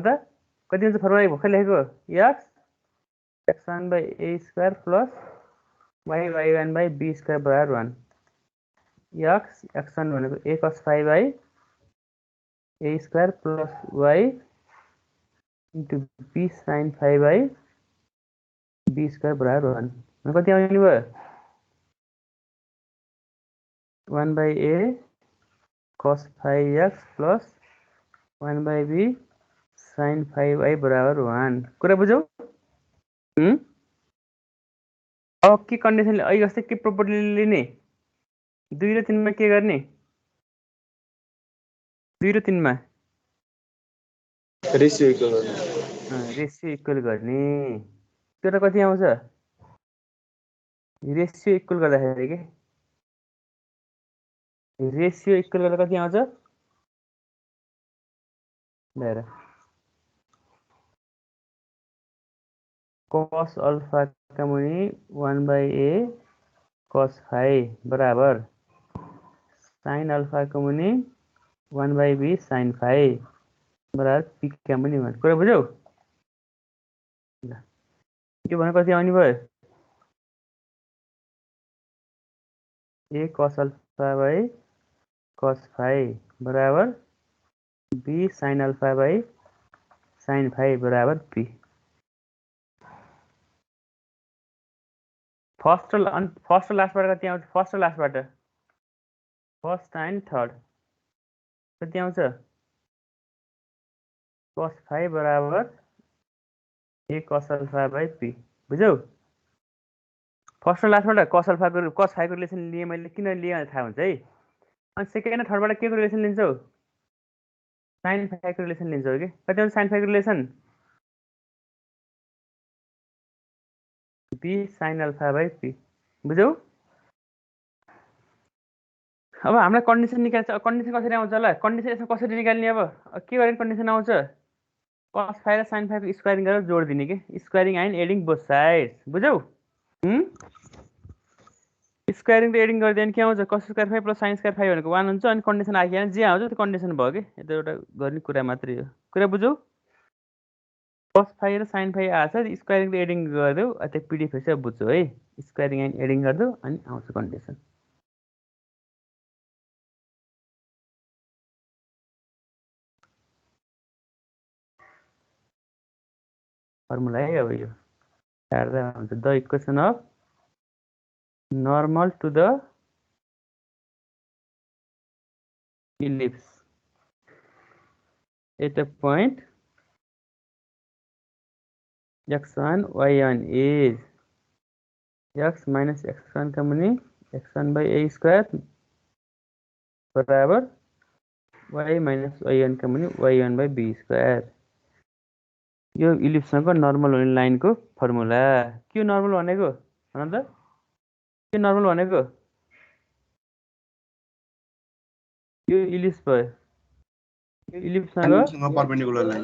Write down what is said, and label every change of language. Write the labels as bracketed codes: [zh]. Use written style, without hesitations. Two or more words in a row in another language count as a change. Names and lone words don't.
[ne] त कति हुन्छ फर्मुला भर्खर लेखेको x x1 [en] by a square plus [ne] y y1 [en] by b square [ne] बराबर 1 x x1 भनेको a cos फाइ [en] by a square plus y into b sine phi by b square [ne] बराबर 1 कति आउने भयो [en] 1 by a cos phi x plus 1 by b sine phi y [ne] बराबर 1 कुरा बुझौ अब के कन्डिसनले अहिले जस्तै के प्रोपर्टी लिने 2 र 3 मा के गर्ने 2 र 3 मा [en] ratio equal [ne] गर्ने [en] ratio equal [ne] गर्ने त्यो त कति आउँछ रेसियो इक्वल गर्दाखेरि के [en] ratio equal [ne] गर्दा कति आउँछ हेर cos अल्फा का मुनि [en] 1 by a cos phi [ne] बराबर sin अल्फा का मुनि [en] 1 by b sin phi [ne] बराबर पी का मुनि 1 कुरा बुझ्यौ के भने कति आउने भयो [en] a cos alpha by cos phi [ne] बराबर [en] b sin alpha by sin phi [ne] बराबर पी फर्स्ट र लास्टबाट कति आउँछ फर्स्ट र लास्टबाट [en] first and third [ne] कति आउँछ cos फाई बराबर [en] a cos alpha by p [ne] बुझ्यौ फर्स्ट र लास्टबाट cos फाई को रिलेसन लिए मैले किन लिए भने थाहा हुन्छ है अनि सेकेन्ड र थर्डबाट के को रिलेसन लिन्छौ sin फाई को रिलेसन लिन्छौ कि कति आउँछ sin फाई को रिलेसन [en] b sin alpha by p [ne] बुझ्यौ अब हामीलाई कन्डिसन निकाल्छ कन्डिसन कसरी आउँछ ल कन्डिसन यसमा कसरी निकाल्ने अब के गर्ने कन्डिसन आउँछ cos फाई र sin फाई को स्क्वायरिङ गरेर जोड दिने के [en] squaring and adding both sides [ne] बुझ्यौ स्क्वायरिङ र एडिङ गरिदियो भने के आउँछ [en] cos square phi plus sin square phi [ne] भनेको 1 हुन्छ अनि कन्डिसन आइयो भने जे आउँछ त्यो कन्डिसन भयो कि यो त एउटा गर्ने कुरा मात्रै हो कुरा बुझ्यौ cos फाई र sin फाई आछ स्क्वायरिङ र एडिङ गरिदेऊ त्यो पिडिएफ चाहिँ बुझ्छौ है [en] squaring and adding [ne] गरिदेऊ अनि आउँछ कन्डिसन फर्मुला है अब यो काट्दा हुन्छ [en] the equation of normal to the ellipse at a point x1 y1 is x minus x1 [ne] का मुनि [en] x1 by a square [ne] बराबर [en] y minus y1 [ne] का मुनि [en] y1 by b square [ne] यो इलिप्सको नर्मल हुने लाइनको फर्मुला के नर्मल भनेको भन त के नर्मल भनेको यो इलिप्स भयो यो इलिप्ससँग [en] perpendicular line